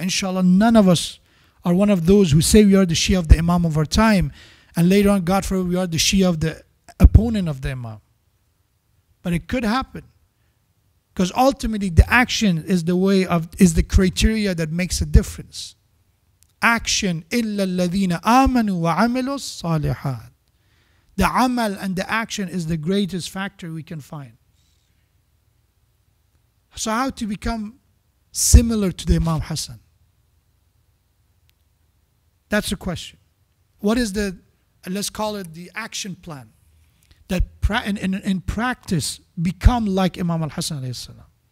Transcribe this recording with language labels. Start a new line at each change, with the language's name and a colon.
English: Inshallah, none of us are one of those who say we are the Shia of the Imam of our time. And later on, God forbid, we are the Shia of the opponent of the Imam. But it could happen. Because ultimately the action is the criteria that makes a difference.
Arabic: Action, إِلَّا الَّذِينَ آمَنُوا وَعَمِلُوا الصَّالِحَاتِ.
English: The amal and the action is the greatest factor we can find. So how to become similar to the Imam Hassan? That's the question. What is let's call it the action plan that in practice become like Imam al-Hasan alayhi salam?